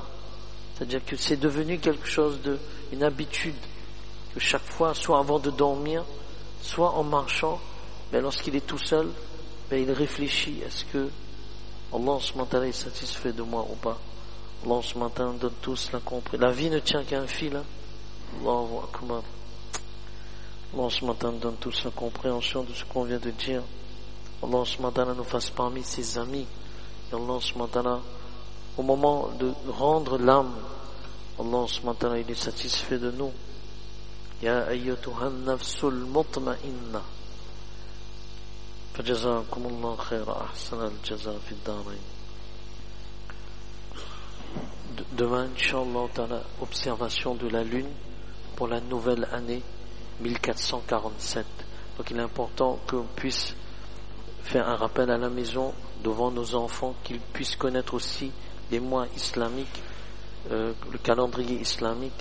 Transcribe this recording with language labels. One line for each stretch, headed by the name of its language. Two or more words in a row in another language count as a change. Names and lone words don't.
French: C'est-à-dire que c'est devenu quelque chose une habitude. Que chaque fois, soit avant de dormir, soit en marchant, lorsqu'il est tout seul, il réfléchit, est-ce que
Arabic: الله سبحانه وتعالى
French: est satisfait de moi ou pas?
Arabic: الله سبحانه وتعالى
French: donne tous la compréhension. La vie ne tient qu'à un fil.
Arabic: الله أكبر. الله سبحانه وتعالى
French: donne tous la compréhension de ce qu'on vient de dire.
Arabic: الله سبحانه وتعالى
French: nous fasse parmi ses amis. Et
Arabic: الله سبحانه وتعالى,
French: au moment de rendre l'âme,
Arabic: الله سبحانه وتعالى,
French: il est satisfait de nous.
Arabic: يا أيتها النفس المطمئنة. فجزاكم الله خير أحسن الجزاء في الدارين.
French: Demain, Inch'Allah, observation de la lune pour la nouvelle année 1447. Donc il est important qu'on puisse faire un rappel à la maison devant nos enfants, qu'ils puissent connaître aussi les mois islamiques, le calendrier islamique.